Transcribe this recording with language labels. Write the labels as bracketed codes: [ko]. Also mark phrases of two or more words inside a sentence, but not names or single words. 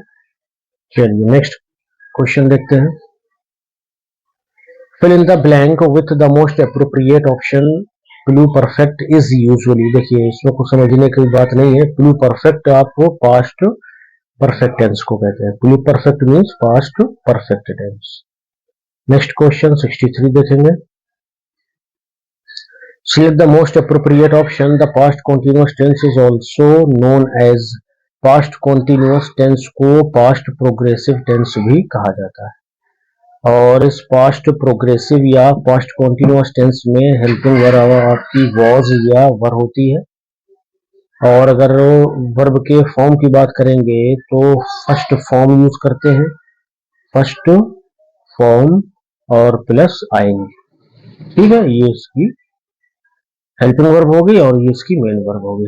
[en] चलिए next question [hi] देखते हैं। [en] fill in the blank with the most appropriate option. plu perfect is usually, [hi] देखिए इसमें कुछ समझने की बात नहीं है। [en] plu perfect [hi] आपको [en] past perfect tense [hi] को कहते हैं। [en] plu perfect means past perfect tense. next question 63 देखेंगे। Select the most appropriate option. The past continuous tense is also known as past continuous tense को past progressive tense [hi] भी कहा जाता है। और इस [en] past progressive या past continuous tense में helping verb आपकी was या were [hi] होती है। और अगर वर्ब के फॉर्म की बात करेंगे तो [en] first form use [hi] करते हैं, [en] first form [hi] और प्लस आएंगे। ठीक है, ये इसकी [en] helping verb [hi] होगी और ये इसकी [en] main verb [hi] होगी।